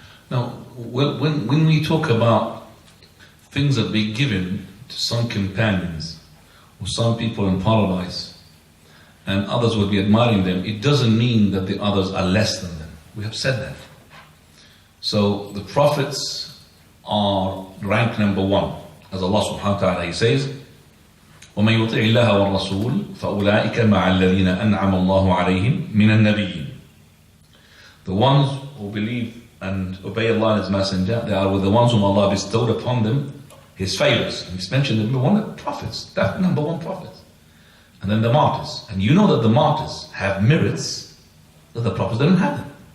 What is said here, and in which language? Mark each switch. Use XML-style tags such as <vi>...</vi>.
<en>Now, when we talk about things that be given to some companions or some people in paradise and others will be admiring them, it doesn't mean that the others are less than them. We have said that. So the prophets are rank number one. As Allah subhanahu wa ta'ala, He says,</en> <ar>وَمَنْ يُطِعِ اللَّهَ وَالرَّسُولِ فَأُولَٰئِكَ مَعَ الَّذِينَ أَنْعَمَ اللَّهُ عَلَيْهِمْ مِنَ النَّبِيِّينَ.</ar> <en>The ones who believe and obey Allah and His Messenger, they are with the ones whom Allah bestowed upon them His favors. And He's mentioned them, one of the prophets, that number one prophet. And then the martyrs. And you know that the martyrs have merits that the prophets didn't have them.</en>